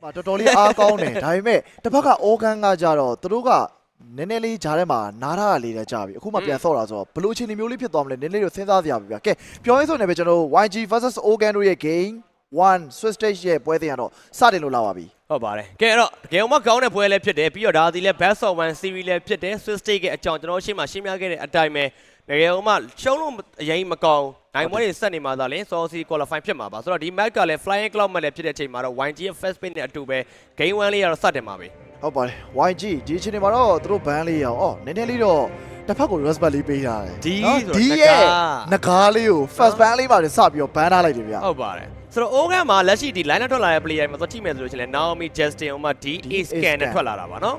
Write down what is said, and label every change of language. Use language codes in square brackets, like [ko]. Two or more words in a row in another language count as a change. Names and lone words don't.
[my] တော်တော်လေးအားကောင်းတယ်ဒါပေမဲ့တစ်ဖက်ကအော်ဂန်ကကြတော့သူတို့ကနည်းနည်းလေးဂျားထဲမှာနားထားတာလေးလည်းကြာပြီအခုမှပြန်ဆော့တာဆိုတော့ဘယ်လိုအခြေအနေမျိုးလေးဖြစ်သွားမလဲနည်းနည်းလေးစဉ်းစားစရာပဲဗျာကဲပြောရင်းဆိုနေပဲကျွန်တော် YG versus Organ တို့ရဲ့ game 1 Swiss Stage ရဲ့ပွဲစဉ်ကတော့စတင်လို့လာပါပြီ ဟုတ်ပါတယ်ကဲအဲ့တော့တကယ်မှကောင်းတဲ့ပွဲလည်းဖြစ်တယ်ပြီးတော့ဒါဒီလည်း [en] Best of 1 series [my] လည်းဖြစ်တယ် Swiss Stage ရဲ့အကြောင်းကျွန်တော်ရှင်းမှာရှင်းပြခဲ့တဲ့အတိုင်းပဲတကယ်မှရှုံးလို့အရင်မကောင်းနိုင်ပွဲတွေဆက်နေမှာသာလေ Saucy qualify ဖြစ်မှာပါဆိုတော့ဒီ match ကလည်း Flying Cloud မှလည်းဖြစ်တဲ့အချိန်မှာတော့ YG ရဲ့ [en] first spin [my] နဲ့အတူပဲ game 1 လေးကတော့စတင်ပါပြီ ဟုတ်ပါတယ် YG ဒီအချိန်မှာတော့သူတို့ဘန်းလေးရောနည်းနည်းလေးတော့တစ်ဖက်ကို respect လေးပေးထားတယ် ဒီ ရဲ့ငကားလေးကို [en] first ban [my] လေးပါစပြီးတော့ဘန်းထားလိုက်တယ်ဗျာ ဟုတ်ပါတယ်ဆိုတော့ Organ မှာလက်ရှိဒီ line နဲ့ထွက်လာတဲ့ player တွေမှာသွားကြည့်မယ်ဆိုလို့ရှိရင် Naomi Justin ဥမာ D Ace Scan နဲ့ထွက်လာတာပါနော်